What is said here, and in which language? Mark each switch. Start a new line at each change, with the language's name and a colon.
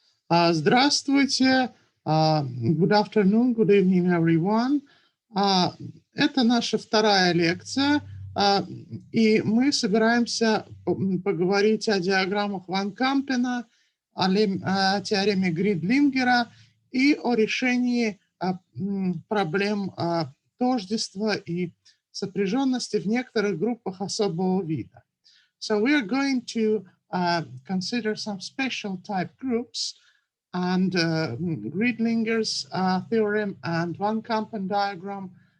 Russian: Здравствуйте,
English: good afternoon, good evening, everyone.
Russian: Это наша вторая лекция, и мы собираемся поговорить о диаграммах Ван Кампена, о теореме Гридлингера и о решении проблем тождества и сопряженности в некоторых группах особого вида.
English: So we are going to consider some special type groups and Gridlinger's theorem and Van Kampen diagram.